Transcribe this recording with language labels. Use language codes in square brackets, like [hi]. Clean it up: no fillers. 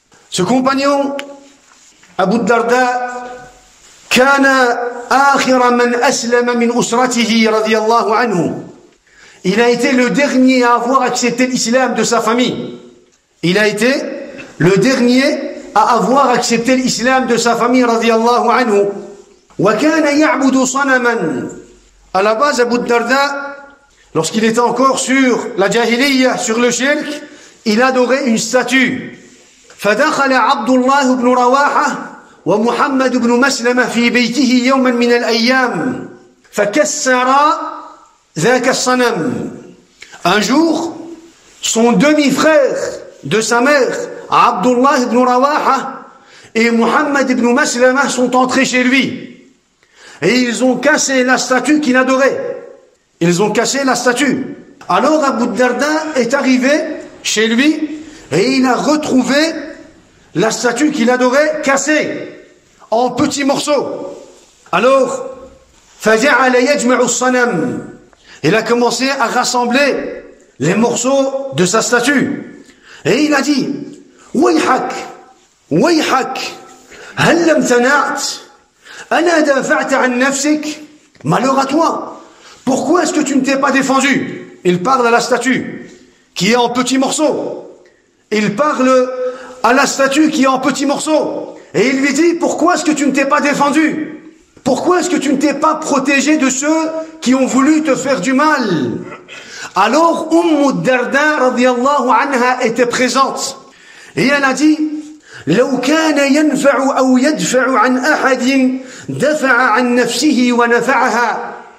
[fr] Ce compagnon, [ar] Abu Darda, كان آخر من أسلم من أسرته رضي الله عنه. [fr] Il a été le dernier à avoir accepté l'islam de sa famille. Il a été le dernier à avoir accepté l'islam de sa famille [ar] رضي الله عنه. وكان يعبد صنما. [fr] À la base, Abu Darda, lorsqu'il était encore sur la jahiliya, sur le shirk, il adorait une statue. [ar] فدخل عبد الله بن رواحة ومحمد بن مسلمة في بيته يوما من الأيام فكسر ذاك الصنم. [fr] Un jour, son demi-frère de sa mère, Abdullah ibn Rawaha, et Muhammad ibn Maslama sont entrés chez lui. Et ils ont cassé la statue qu'il adorait. Ils ont cassé la statue. Alors Abu Darda est arrivé chez lui et il a retrouvé la statue qu'il adorait cassée en petits morceaux. [ar] Alors, فَجَعَلَ يَجْمَعُ الصَّنَمِ. [fr] Il a commencé à rassembler les morceaux de sa statue. Et il a dit, [ar] وَيْحَكْ وَيْحَكْ هَلْ لَمْ تَنَعْتِ أَلَا دَافَعْتَ عَنْ نَفْسِكَ. [fr] Malheur à toi, pourquoi est-ce que tu ne t'es pas défendu? Il parle à la statue qui est en petits morceaux. Il parle à la statue qui est en petits morceaux. Et il lui dit, pourquoi est-ce que tu ne t'es pas défendu? Pourquoi est-ce que tu ne t'es pas protégé de ceux qui ont voulu te faire du mal? Alors Darda radiyallahu anha était présente. Et elle a dit, [ar] لو كان ينفع أو يدفع عن أحد دفع عن نفسه ونفعها.